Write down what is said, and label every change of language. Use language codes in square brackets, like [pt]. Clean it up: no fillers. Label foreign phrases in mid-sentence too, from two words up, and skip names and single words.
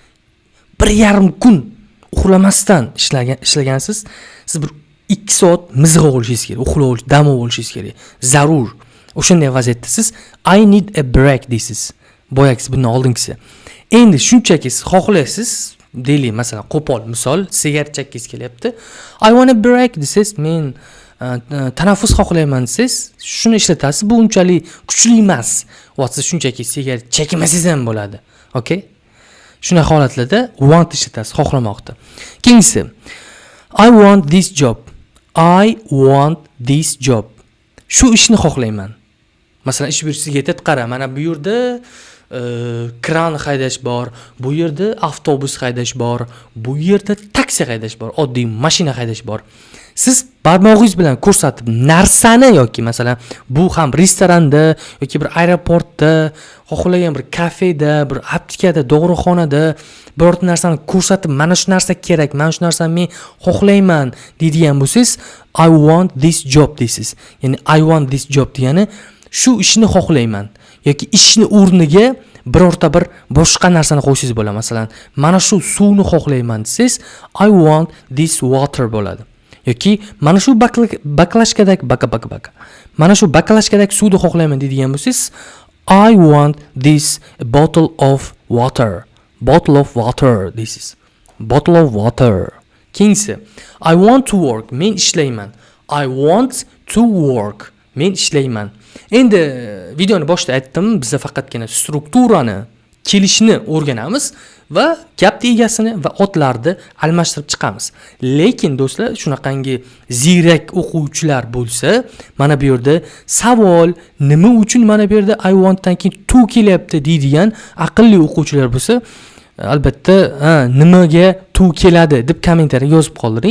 [uz] 1,5 kun uxlamasdan ishlagansiz. Siz bir 2 soat mizg'a olishingiz kerak, uxlab olish, dam olishingiz kerak. Zarur. O'shanday vaziyatda siz [en] I need a break [uz] deysiz. Boyagisi bundan oldingisi. Endi shunchaki siz xohlaysiz, deylik masalan, qo'pol misol, sigaret chekkangiz kelyapti. [en] I want a break [uz] desiz, men tanaffus xohlayman desiz, shuni ishlatasiz. Bu unchalik kuchli emas. Va siz shunchaki sigaret chekmasangiz ham bo'ladi. Okay? Shunday holatlarda want ishlatasiz, xohlamoqda. [en] Keyingisi I want this job. I want this job. [uz] Shu ishni xohlayman. Masalan, ish beruvchisiga aytadi, qara, mana bu yerda kran haydash bor, bu yerda avtobus haydash bor, bu yerda taksi haydash bor, oddiy mashina haydash bor. Siz barmog'ingiz bilan ko'rsatib narsani yoki masalan bu ham restoranda yoki bir aeroportda, xohlagan bir kafeda, bir aptekada, dog'riqxonada birorta narsani ko'rsatib, mana shu narsa kerak, mana shu narsani men xohlayman deydigan bo'lsangiz, [en] I want this job deysiz. [uz] Ya'ni [en] I want this job [uz] degani shu ishni xohlayman yoki ishni o'rniga birorta bir boshqa narsani qo'ysangiz bo'ladi. Masalan, mana shu suvni xohlayman desiz, [en] I want this water bo'ladi. [uz] Yoki mana shu baklashkadagi mana shu baklashkadagi suvni xohlayman deydigan bo'lsangiz, [en] I want this bottle of water. Bottle of water deysiz. Bottle of water. Keyingisi I want to work. [uz] Men ishlayman. [en] I want to work. [uz] Men ishlayman. Endi videoni boshida aytdim, biz faqatgina strukturani, kelishni o'rganamiz va gap egasini va otlarni almashtirib chiqamiz. Lekin do'stlar, shunaqangi ziyrak o'quvchilar bo'lsa, mana bu yerda savol, nima uchun mana bu yerda [en] I want [uz] dan keyin to kelyapti deydigan aqlli o'quvchilar bo'lsa, albatta, nimaga to keladi deb kommentariyga yozib qoldiring.